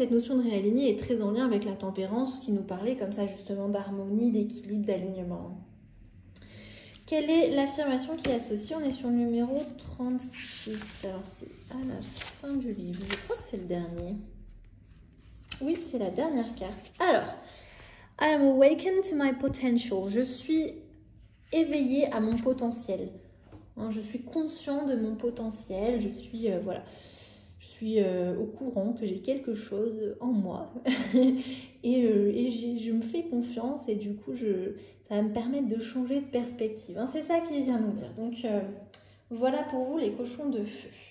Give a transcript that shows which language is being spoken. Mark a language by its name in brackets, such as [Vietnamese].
[French] Cette notion de réaligner est très en lien avec la tempérance qui nous parlait comme ça justement d'harmonie, d'équilibre, d'alignement. Quelle est l'affirmation qui est associée? On est sur le numéro 36. Alors, c'est à la fin du livre. Je crois que c'est le dernier. Oui, c'est la dernière carte. [English] Alors, I am awakened to my potential. [French] Je suis éveillée à mon potentiel. Je suis conscient de mon potentiel. Je suis, voilà. Je suis au courant que j'ai quelque chose en moi. et je me fais confiance. Et du coup, ça va me permettre de changer de perspective. Hein, c'est ça qu'il vient nous dire. Donc, voilà pour vous les cochons de feu.